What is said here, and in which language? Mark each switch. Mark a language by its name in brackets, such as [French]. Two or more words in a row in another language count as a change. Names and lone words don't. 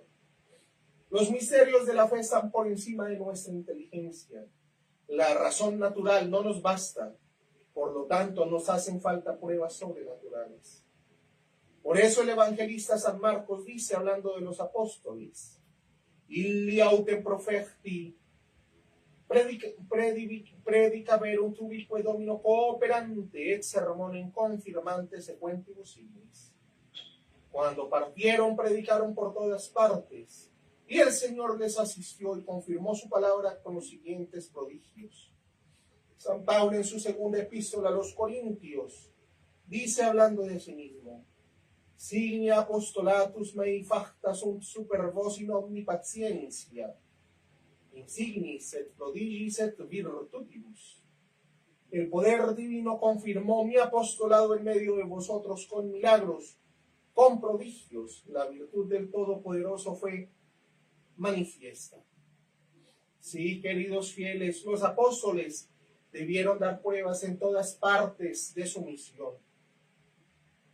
[Spanish] Los misterios de la fe están por encima de nuestra inteligencia. La razón natural no nos basta, por lo tanto nos hacen falta pruebas sobrenaturales. Por eso el evangelista San Marcos dice, hablando de los apóstoles, [Latin] Illi autem profecti predicaverunt ubique domino cooperante et sermonem confirmante sequentibus signis. [Spanish] Cuando partieron, predicaron por todas partes, y el Señor les asistió y confirmó su palabra con los siguientes prodigios. San Pablo, en su segunda epístola a los Corintios, dice, hablando de sí mismo, [Latin] Signi apostolatus mei facta sunt super vos in omni patientia, insignis et prodigis et virtutibus. [Spanish] El poder divino confirmó mi apostolado en medio de vosotros con milagros, con prodigios. La virtud del Todopoderoso fue manifiesta. Sí, queridos fieles, los apóstoles debieron dar pruebas en todas partes de su misión.